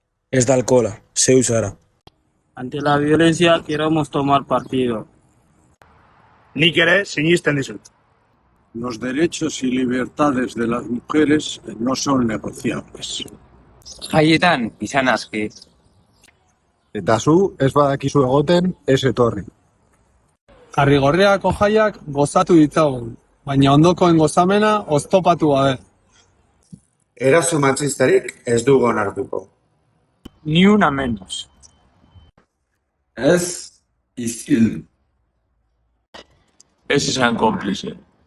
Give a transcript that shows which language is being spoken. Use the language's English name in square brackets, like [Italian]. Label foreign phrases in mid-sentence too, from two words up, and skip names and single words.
[Basque] Ez da alkohola, zeu zara. [Spanish] Ante la violencia queremos tomar partido. [Basque] Nik ere sinisten dizut. [Spanish] Los derechos y libertades de las mujeres no son negociables. [Basque] Jaietan, izan aski. Eta zu ez badakizu egoten, ez etorri. Jarrigorriako jaiak gozatu ditzagun, baina ondokoen gozamena oztopatu gabe. Eraso matxistarik ez dugu onartuko. [Spanish] Ni una menos. [Basque] Ez isil. Ez izan konplize.